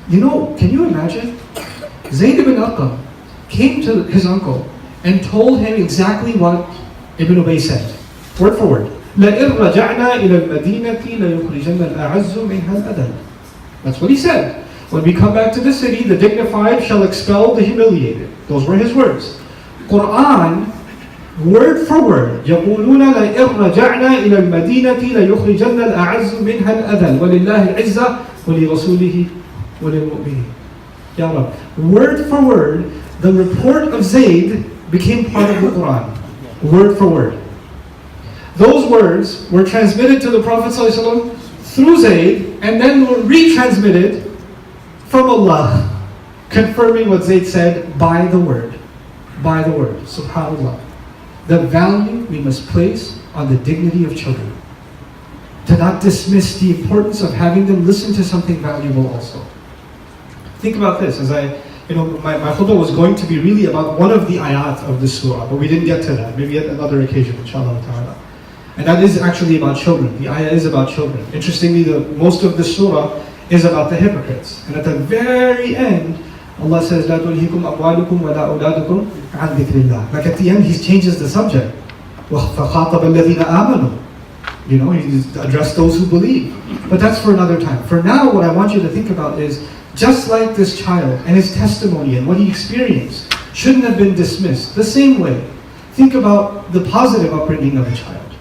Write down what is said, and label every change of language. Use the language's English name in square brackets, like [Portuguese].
[English] Can you imagine? Zayd ibn Arqam came to his uncle and told him exactly what Ibn Ubay said, word for word. [Arabic] لَإِنْ رَجَعْنَا إِلَى الْمَدِينَةِ لَيُخْرِجَنَّ الْأَعَزُّ مِنْهَا الْأَذَلَّ. [English] That's what he said. When we come back to the city, the dignified shall expel the humiliated. Those were his words. Quran, word for word, [Arabic] يَقُولُونَ لَإِنْ رَجَعْنَا إِلَى الْمَدِينَةِ لَيُخْرِجَنَّ الْأَعَزُّ مِنْهَا الْأَذَلَّ وَلِلَّهِ الْعِزَّةُ وَلِرَسُولِهِ وَلِلْمُؤْمِنِينَ. [English] Ya Rab, word for word, the report of Zayd became part of the Quran. Word for word. Those words were transmitted to the Prophet ﷺ through Zayd, and then were retransmitted from Allah, confirming what Zayd said by the word. By the word. SubhanAllah. The value we must place on the dignity of children. To not dismiss the importance of having them listen to something valuable also. Think about this, as my khutbah was going to be really about one of the ayat of the surah, but we didn't get to that. Maybe at another occasion, inshallah ta'ala. And that is actually about children. The ayah is about children. Interestingly, most of the surah is about the hypocrites. And at the very end, Allah says, [Arabic] لَا تُلْهِكُمْ أَمْوَالُكُمْ وَلَا أَوْلَادُكُمْ عَنْ ذِكْرِ اللَّهِ. [English] Like at the end, he changes the subject. [Arabic] وَخَاطَبَ الَّذِينَ آمَنُوا. [English] He addressed those who believe. But that's for another time. For now, what I want you to think about is, just like this child and his testimony and what he experienced shouldn't have been dismissed, the same way, think about the positive upbringing of a child.